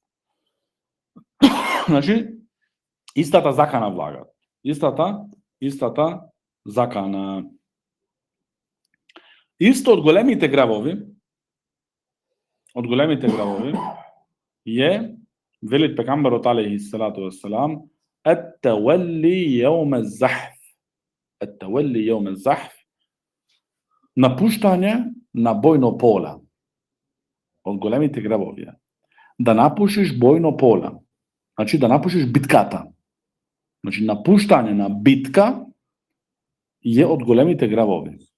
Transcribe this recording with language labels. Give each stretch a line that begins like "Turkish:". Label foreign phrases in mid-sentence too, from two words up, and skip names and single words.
Macedonian: Значи истата закана влагат. Истата закана. Исто од големите гревови е, велит пекамберот
Arabic: عليه الصلاة والسلام, التولي يوم الزحف,
Macedonian: напуштање на бојно поле. Од големите гревови е да напушиш бојно поле. Значи да напушиш битката. Значи напуштање на битка е од големите гревови.